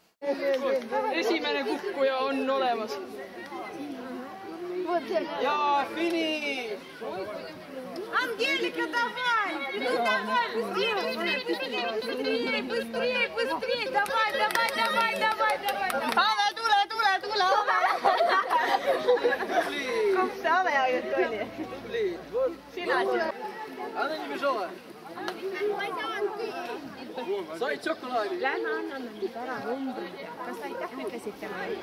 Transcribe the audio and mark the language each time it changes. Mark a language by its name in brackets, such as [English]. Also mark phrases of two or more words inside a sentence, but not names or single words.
[Estonian] Esimene kukkuja on olemas. Ja finiš! [Russian] Ангелика, давай! Ну давай, быстрее, быстрее, быстрее, быстрее, быстрее! Давай, давай, давай, давай, давай! [Estonian] Ave, tule! Kus see Ave ainult oli? Sina siis? Anna nii Mižola. Said šokolaadi? Lähme anname nüüd ära numbrid. Kas sa aitäh ütlesid tema?